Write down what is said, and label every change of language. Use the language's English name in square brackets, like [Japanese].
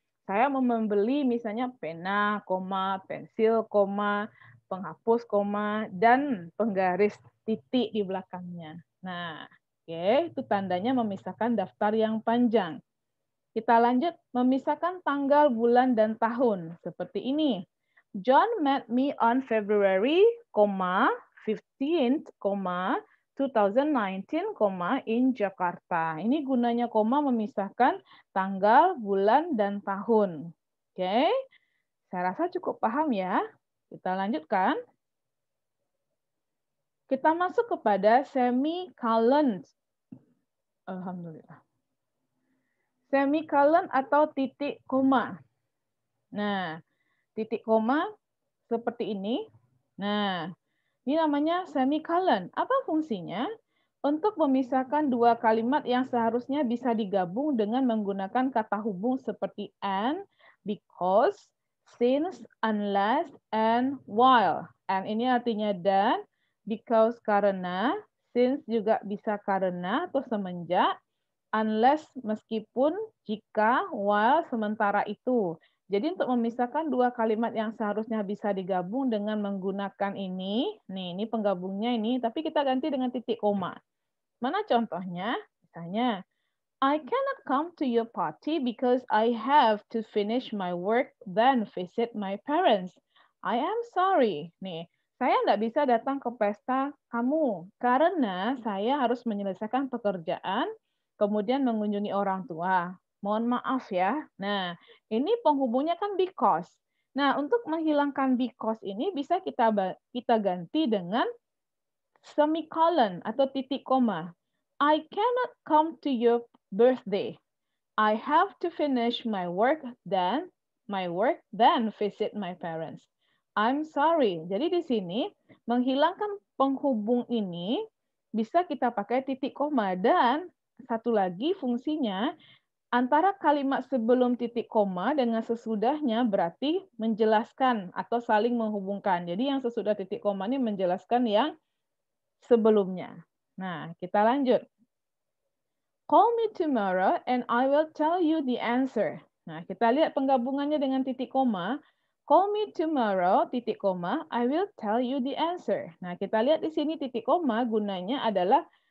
[Indonesian] Saya mau membeli misalnya pena, pensil, penghapus, dan penggaris titik di belakangnya. Nah, itu tandanya memisahkan daftar yang panjang. Kita lanjut memisahkan tanggal, bulan, dan tahun. Seperti ini. [English] John met me on February, 15th, 2019, in Jakarta. [Indonesian] Ini gunanya koma memisahkan tanggal, bulan, dan tahun. Oke, saya rasa cukup paham ya. Kita lanjutkan. Kita masuk kepada semicolon. Alhamdulillah. Semicolon atau titik koma. Nah, titik koma seperti ini. Nah, ini namanya semicolon. Apa fungsinya? Untuk memisahkan dua kalimat yang seharusnya bisa digabung dengan menggunakan kata hubung seperti and, because, since, unless, and while. And ini artinya dan, because karena, since juga bisa karena atau semenjak, unless meskipun, jika, while sementara itu. Jadi untuk memisahkan dua kalimat yang seharusnya bisa digabung dengan menggunakan ini penggabungnya ini, tapi kita ganti dengan titik koma. Mana contohnya? [English] Misalnya, I cannot come to your party because I have to finish my work then visit my parents. I am sorry. [Indonesian] Nih, saya nggak bisa datang ke pesta kamu karena saya harus menyelesaikan pekerjaan, kemudian mengunjungi orang tua. Mohon maaf ya. Nah, ini penghubungnya kan because. Nah, untuk menghilangkan because ini bisa kita ganti dengan semicolon atau titik koma. [English] I cannot come to your birthday. I have to finish my work then visit my parents. I'm sorry. [Indonesian] Jadi di sini menghilangkan penghubung ini bisa kita pakai titik koma, dan satu lagi fungsinya antara kalimat sebelum titik koma dengan sesudahnya berarti menjelaskan atau saling menghubungkan. Jadi yang sesudah titik koma ini menjelaskan yang sebelumnya. Nah, kita lanjut. [English] Call me tomorrow and I will tell you the answer. [Indonesian] Nah, kita lihat penggabungannya dengan titik koma. [English] Call me tomorrow, [Indonesian] titik koma, [English] I will tell you the answer. [Indonesian] Nah, kita lihat di sini titik koma gunanya adalah